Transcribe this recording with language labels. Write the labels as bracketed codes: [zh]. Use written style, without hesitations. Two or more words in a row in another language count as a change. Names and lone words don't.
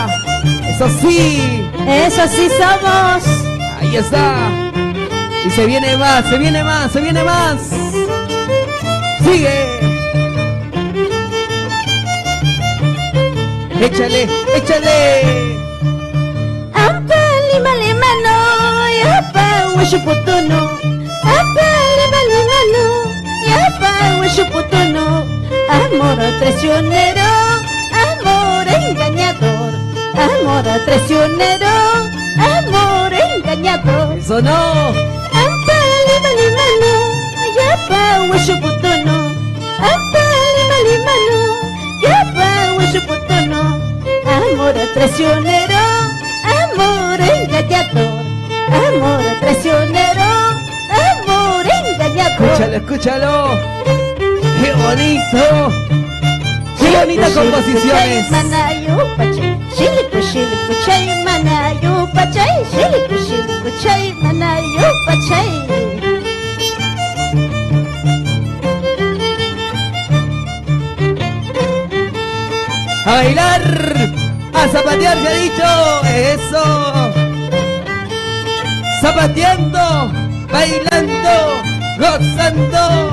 [es] Eso sí. Eso sí somos. Ahí está. Y se viene más, se viene más, se viene más. Sigue. Échale, échale. [qu] Ampali malimano, yapa washuputono. Ampali malimano, yapa washuputono. [es] Amor traicionero, amor engañador. Amor traicionero, amor engañador. Eso no. [qu] Ampali malimano, yapa washuputono. Ampali malimano, yapa washuputono. [es] Amor traicionero, amor engañador. Amor traicionero, amor engañador. Escúchalo, escúchalo. ¡Qué bonito! ¡Qué bonitas composiciones! [qu] Manayo pachay, shiliku chay, manayo pachay, shiliku chay, manayo pachay. [es] ¡A bailar! ¡A zapatear, ya he dicho! ¡Eso! Zapateando, bailando, gozando.